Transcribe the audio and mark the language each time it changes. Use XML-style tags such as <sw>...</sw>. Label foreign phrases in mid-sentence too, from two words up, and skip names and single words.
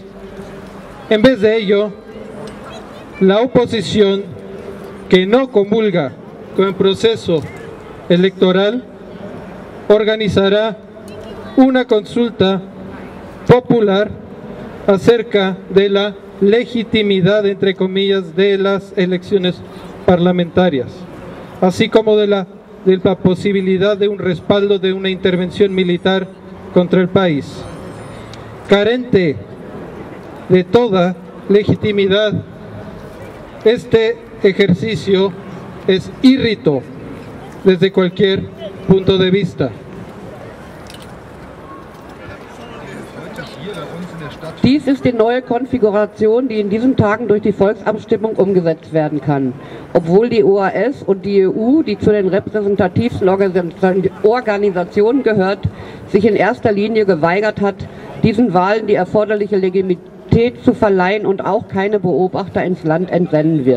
<es>En vez de ello, la oposición, que no comulga con el proceso electoral, organizará una consulta popular acerca de la legitimidad, entre comillas, de las elecciones parlamentarias, así como de la posibilidad de un respaldo de una intervención militar contra el país. Carente de toda legitimidad, este ejercicio es írrito desde cualquier punto de vista.</es> <de>Heute hier bei uns in der Stadt Dies ist die neue Konfiguration, die in diesen Tagen durch die Volksabstimmung umgesetzt werden kann. Obwohl die OAS und die EU, die zu den repräsentativsten Organisationen gehört, sich in erster Linie geweigert hat, diesen Wahlen die erforderliche Legitimität zu verleihen und auch keine Beobachter ins Land entsenden wird.</de>